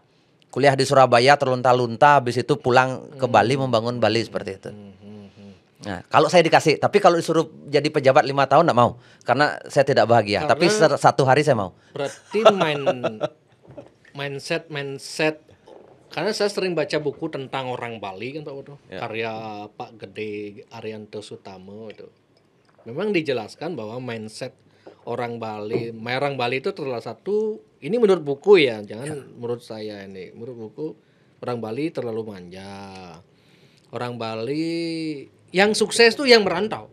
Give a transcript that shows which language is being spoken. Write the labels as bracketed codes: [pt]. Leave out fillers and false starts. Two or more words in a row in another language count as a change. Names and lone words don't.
[id] Kuliah di Surabaya terlunta-lunta, habis itu pulang ke Bali membangun Bali seperti itu. Nah, kalau saya dikasih, tapi kalau disuruh jadi pejabat 5 tahun enggak mau, karena saya tidak bahagia. Karena, tapi 1 hari saya mau. Berarti mindset. Karena saya sering baca buku tentang orang Bali kan Pak Putu, karya Pak Gede Arianto Sutamo itu. Memang dijelaskan bahwa mindset orang Bali itu terlalu satu. Ini menurut buku ya, jangan menurut saya ini. Menurut buku orang Bali terlalu manja. Orang Bali yang sukses tuh yang merantau.